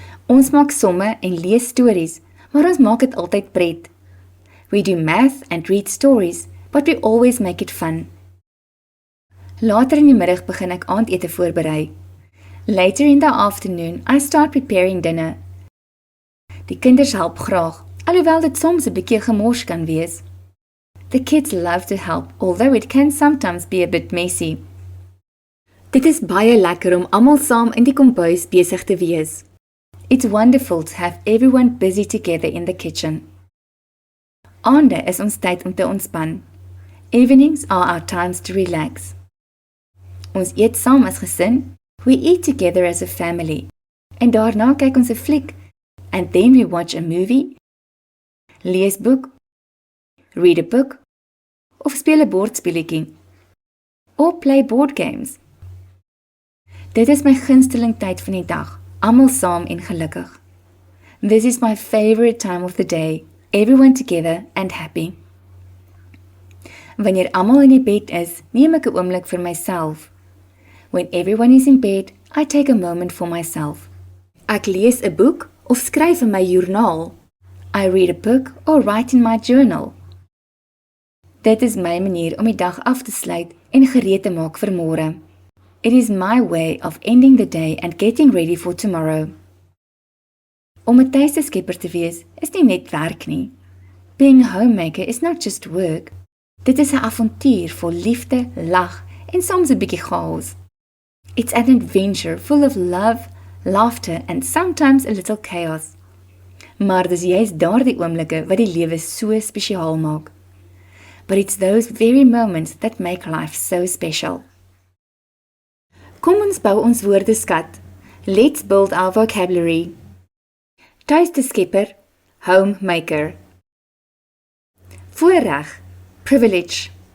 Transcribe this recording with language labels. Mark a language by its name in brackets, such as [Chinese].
[Afrikaans] Ons maak somme en lees stories, maar ons maak dit altyd pret. [English] We do math and read stories, but we always make it fun. Later in die middag begin ek aandete voorberei. Later in the afternoon, I start preparing dinner. [Afrikaans] Die kinders help graag, alhoewel dit soms 'n bietjie gemors kan wees. [English] The kids love to help, although it can sometimes be a bit messy. [Afrikaans] Dit is baie lekker om almal saam in die kombuis besig te wees. [English] It's wonderful to have everyone busy together in the kitchen. [Afrikaans] Aande is ons tyd om te ontspan. [English] Evenings are our times to relax. [Afrikaans] Ons eet saam as gesin. [English] We eat together as a family. [Afrikaans] En daarna kyk ons 'n fliek. [English] And then we watch a movie, [Afrikaans] lees boek, [English] read a book, [Afrikaans] of speel 'n bordspelletjie. [English] Or play board games. [Afrikaans] Dit is my gunsteling tyd van die dag. Almal saam en gelukkig. [English] This is my favorite time of the day. Everyone together and happy. [Afrikaans] Wanneer almal in die bed is, neem ek 'n oomblik vir myself. [English] When everyone is in bed, I take a moment for myself. [Afrikaans] Ek lees 'n boek of skryf in my joernaal. [English] I read a book or write in my journal. [Afrikaans] Dit is my manier om die dag af te sluit en gereed te maak vir môre. [English] It is my way of ending the day and getting ready for tomorrow. [Afrikaans] Om 'n tuisteskepper te wees is nie net werk nie. [English] Being a homemaker is not just work. [Afrikaans] Dit is 'n avontuur vol liefde, lag en soms 'n bietjie chaos. [English] It's an adventure full of love, laughter and sometimes a little chaos. [Afrikaans] Maar dis juist daardie oomblikke wat die lewe so spesiaal maak. [English] But it's those very moments that make life so special. [Afrikaans] Kom ons bou ons woordeskat. [English] Let's build our vocabulary. [Afrikaans] Tuisteskepper, homemaker. Voorreg, privilege.